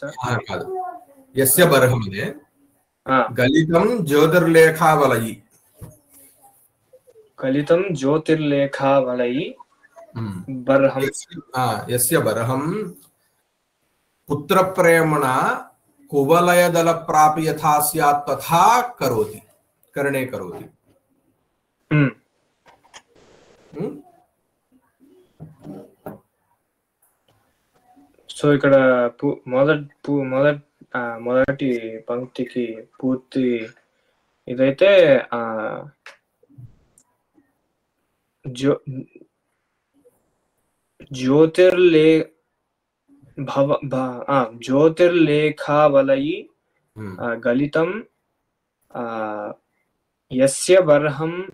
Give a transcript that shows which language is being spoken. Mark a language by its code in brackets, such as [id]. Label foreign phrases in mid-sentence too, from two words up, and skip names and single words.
[sa] కాదు, యస్య బర్హం అదే. గలితం జ్యోతిర్లేఖావలయి. గలితం జ్యోతిర్లేఖావలయి బర్హం. యస్య బర్హం పుత్రప్రేమణ కువలయదల ప్రాపి యథా స్యాత్ తథా కరోతి, కరణే కరోతి. [te] సో ఇక్కడ మొదటి పంక్తికి పూర్తి ఇదైతే [sa] జ్యోతిర్లేఖావలయి గలితం యస్య బర్హం